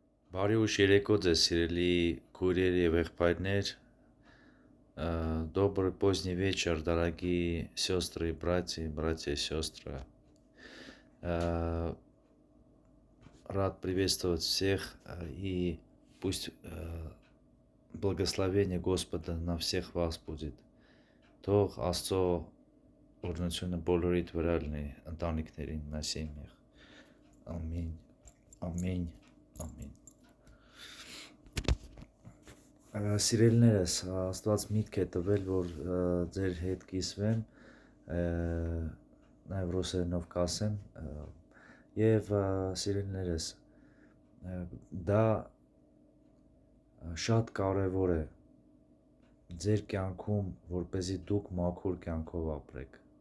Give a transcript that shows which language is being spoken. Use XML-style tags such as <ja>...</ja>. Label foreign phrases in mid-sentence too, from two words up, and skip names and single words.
<hy>Բարի ուշ երեկո ձեզ սիրելի քույրեր եւ եղբայրներ,</hy> <ru>добрый поздний вечер, дорогие сестры и братья и сестры. Рад приветствовать всех и пусть благословение Господа на всех вас будет.</ru> <hy>Թող Աստծո օրհնությունը բոլորիդ վրա լինի, ընտանիքներին,</hy> <ru>на семьях.</ru> <hy>Ամին, ամին, ամին. Սիրելիներս, Աստված միտք է տվել, որ ձեր հետ կիսվեմ, նաև ռուսերենով կասեմ, եւ սիրելիներս, դա շատ կարևոր է ձեր կյանքում, որպեսզի դուք մաքուր կյանքով ապրեք,</hy>